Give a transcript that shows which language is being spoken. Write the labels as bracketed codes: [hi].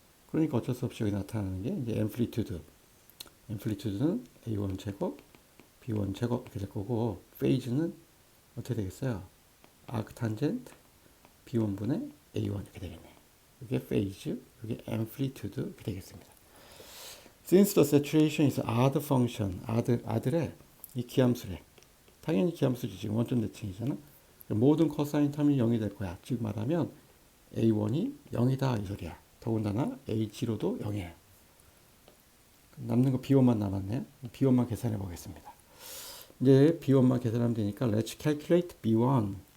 [ko] 그러니까 어쩔 수 없이 여기 나타나는 게 이제 앰플리튜드는 A1 제곱, B1 제곱 이렇게 될 거고, 페이즈는 어떻게 되겠어요? 아크탄젠트 B1분의 A1 이렇게 되겠네. 이게 페이즈, 이게 앰플리튜드 이렇게 되겠습니다. [en] Since the saturation is odd function, odd래, [ko] 이 기함수래. 당연히 기함수지, 지금 원점 대칭이잖아. 모든 코사인 텀이 0이 될 거야. 즉 말하면 A1이 0이다 이 소리야. 더군다나 A0도 0이에요. 남는 거 B1만 남았네요. B1만 계산해 보겠습니다. 이제 B1만 계산하면 되니까 [en] let's calculate B1.